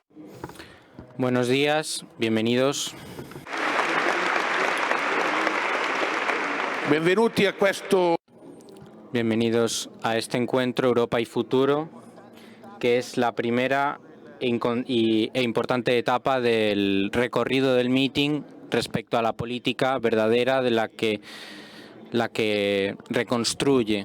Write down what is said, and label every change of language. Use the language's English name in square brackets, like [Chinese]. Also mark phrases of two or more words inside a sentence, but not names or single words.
[Spanish] Buenos días, bienvenidos. [Italian] Benvenuti a questo. [Spanish] Bienvenidos a este encuentro Europa y Futuro, que es la primera e importante etapa del recorrido del meeting respecto a la política verdadera de la que reconstruye.